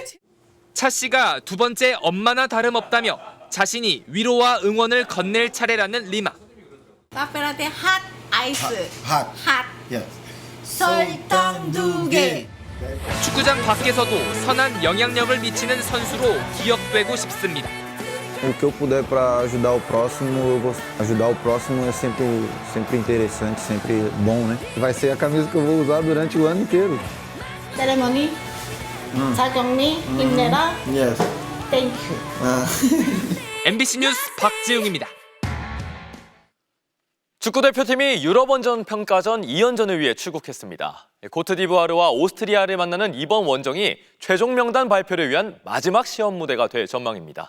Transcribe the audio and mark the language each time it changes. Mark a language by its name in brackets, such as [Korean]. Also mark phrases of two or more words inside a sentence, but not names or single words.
[Korean] 차 씨가 두 번째 엄마나 다름없다며 자신이 위로와 응원을 건넬 차례라는 리마. 카페라떼 핫 아이스. 핫. 설탕 2개. 축구장 밖에서도 선한 영향력을 미치는 선수로 기억되고 싶습니다. [Portuguese] O que eu puder para ajudar o próximo, eu vou ajudar o próximo é sempre interessante, sempre bom, né? Vai ser a camisa que eu vou usar durante o ano inteiro. [Korean] 세레머니. 차경미 힘내라. [English] Yes. [Korean] 땡큐. MBC 뉴스 박재용입니다. 축구대표팀이 유럽원정 평가전 2연전을 위해 출국했습니다. 코트디부아르와 오스트리아를 만나는 이번 원정이 최종 명단 발표를 위한 마지막 시험 무대가 될 전망입니다.